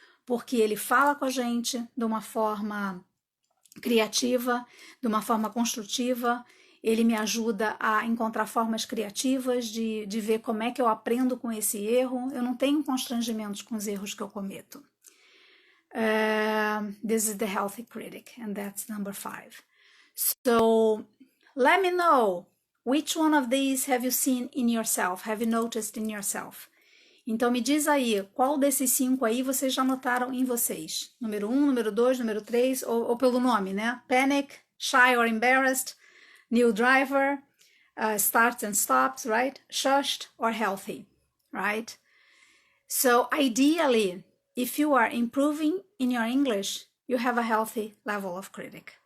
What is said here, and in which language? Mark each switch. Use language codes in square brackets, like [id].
[pt] Porque ele fala com a gente de uma forma criativa, de uma forma construtiva, ele me ajuda a encontrar formas criativas de ver como é que eu aprendo com esse erro, eu não tenho constrangimentos com os erros que eu cometo. [en] This is the healthy critic, and that's number 5. So, let me know, which one of these have you seen in yourself, have you noticed in yourself? [pt] Então me diz aí, qual desses 5 aí vocês já notaram em vocês? Número 1, número 2, número 3, ou pelo nome, né? [en] Panic, shy or embarrassed, new driver, starts and stops, right? Shushed or healthy, right? So ideally, if you are improving in your English, you have a healthy level of critic.